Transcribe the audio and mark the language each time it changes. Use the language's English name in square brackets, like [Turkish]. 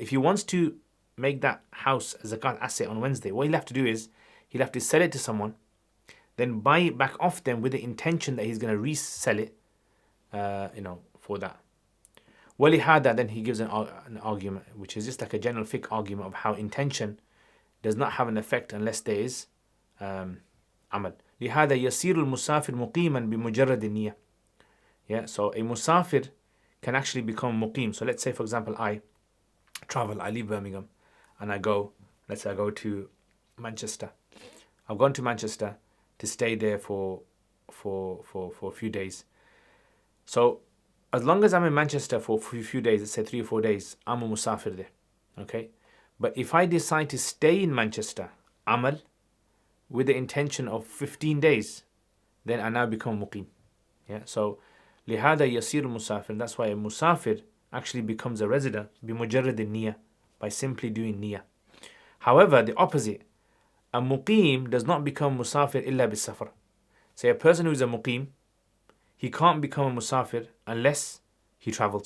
[English] If he wants to make that house a zakat asset on Wednesday, what he'll have to do is he'll have to sell it to someone, then buy it back off them with the intention that he's going to resell it, for that. [Arabic] وَلِهَذَا. [English] Then he gives an argument, which is just like a general fiqh argument of how intention does not have an effect unless there is amal. [Arabic] لهذا يصير المسافر مقيما بمجرد النية. [English] Yeah, so a musafir can actually become muqim. So let's say, for example, I travel, I leave Birmingham, and let's say I go to Manchester. I've gone to Manchester to stay there for a few days. So as long as I'm in Manchester for a few days, let's say 3 or 4 days, I'm a musafir there. Okay? But if I decide to stay in Manchester, amal, with the intention of 15 days, then I now become muqim. Yeah? [Arabic] So لهذا يصير مسافر. [English] That's why a musafir actually becomes a resident [Arabic] بمجرد النية, [English] by simply doing niyyah. However, the opposite, a muqim does not become musafir [Arabic] illa بالسفر. [English] Say a person who is a muqim, he can't become a musafir unless he travels.